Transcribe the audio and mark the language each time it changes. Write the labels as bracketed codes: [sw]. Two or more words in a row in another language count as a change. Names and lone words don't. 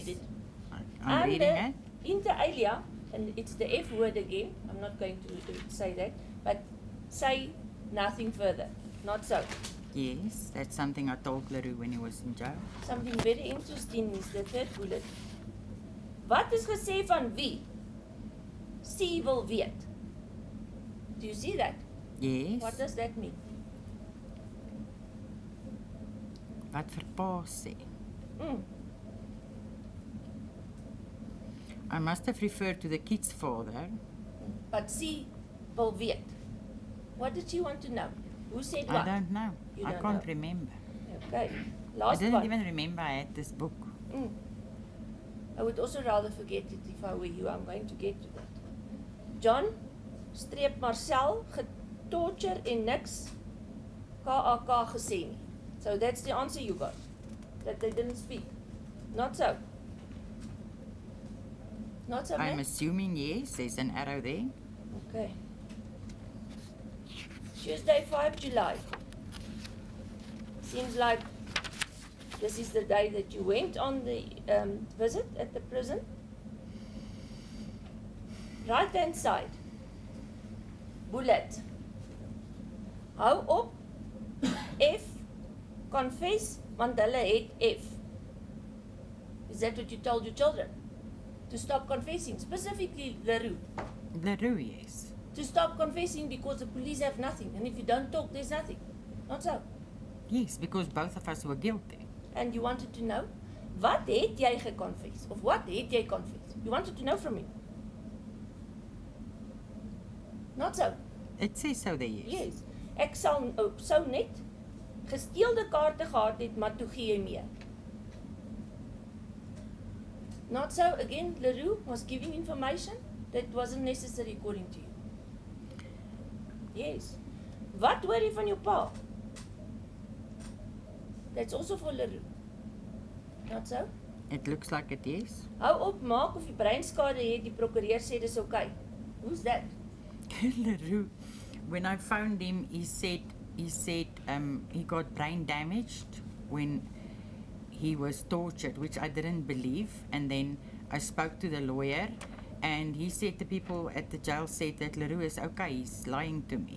[en] read it. I'm And reading it. [la] Inter alia, [en] and it's the F word again, I'm not going to say that, but say nothing further, not so. Yes, that's something I told Leroux when he was in jail. Something very interesting is the third bullet. [af] Wat is gesê van wie? Sie wil weet. [en] Do you see that? Yes. What does that mean? [af] Wat vir pa sê. Mm. [en] I must have referred to the kid's father. [af] But sie wil weet. [en] What did she want to know? Who said I what? don't know. You I don't can't know. remember. Okay. I Last didn't one. even remember I had this book. Mm. I would also rather forget it if I were you. I'm going to get to that. John, [af] streep Marcel, getorture en niks KAK gesê nie. [en] So that's the answer you got. That they didn't speak. Not so. Not so, I'm man? assuming yes, there's an arrow there. Okay. Tuesday, 5 July. Seems like this is the day that you went on the visit at the prison. Right hand side. Bullet. [af] Hou op. F. Confess, want hulle het F. [en] Is that what you told your children? To stop confessing, specifically Leroux. Leroux, yes. To stop confessing because the police have nothing. And if you don't talk, there's nothing. Not so. Yes, because both of us were guilty. And you wanted to know, [af] wat het jy geconfess? Of wat het jy confess? [en] You wanted to know from him. Not so. It says so there, yes. Yes. [af] Ek sou net gesteelde kaarte gehad het, maar toe gee jy meer. [en] Not so. Again, Leroux was giving information that wasn't necessary according to you. Yes. [af] Wat hoor jy van jou pa? [en] That's also for Leroux. Not so? It looks like it is. [af] Hou op, maak of jy breinskade het, die prokureur sê dis okay. [en] Who's that? Leroux, when I found him, he said he got brain damaged when he was tortured, which I didn't believe. And then I spoke to the lawyer, And he said the people at the jail said that Leroux is okay, he's lying to me.